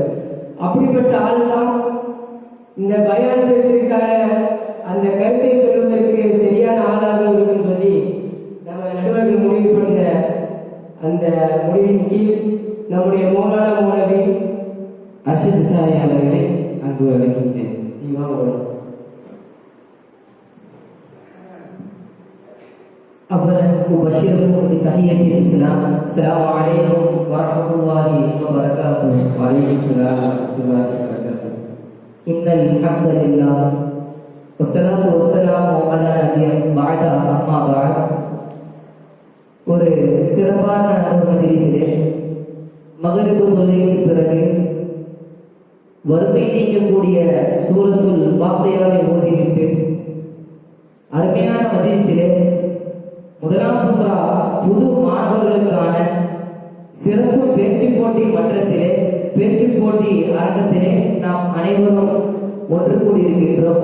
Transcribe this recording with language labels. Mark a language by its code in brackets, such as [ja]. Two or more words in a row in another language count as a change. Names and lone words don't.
[ta] அப்படிப்பட்ட ஆள் தான் இந்த பயான் பேச்சிற்கான அந்த கருத்தை சொல்வதற்கு சரியான ஆளாக இருக்குன்னு சொல்லி நம்ம நடுவர்கள் முடிவு பண்ண அந்த முடிவின் கீழ் நம்முடைய மௌலானா மௌலவி அர்ஷத் சாய் அவர்களை அன்பு அழைக்கின்றேன். [ar] أولا أبشركم بتحية الإسلام. السلام عليكم ورحمة الله وبركاته. وعليكم السلام ورحمة الله وبركاته. إن الحمد لله والصلاة والسلام على نبي بعد أما بعد. [ta] ஒரு சிறப்பான ஒரு மஜ்லிஸிலே மகரிபு தொழுகைக்கு பிறகு வறுமை நீக்கக்கூடிய சூரத்துல் வாக்கையாவை ஓதிவிட்டு அருமையான மஜ்லிஸிலே முதலாம் சூரா புது மாணவர்களுக்கான சிறப்பு பேச்சு போட்டி மன்றத்திலே பேச்சு போட்டி அரங்கத்திலே நாம் அனைவரும் ஒன்று கூடியிருக்கின்றோம்.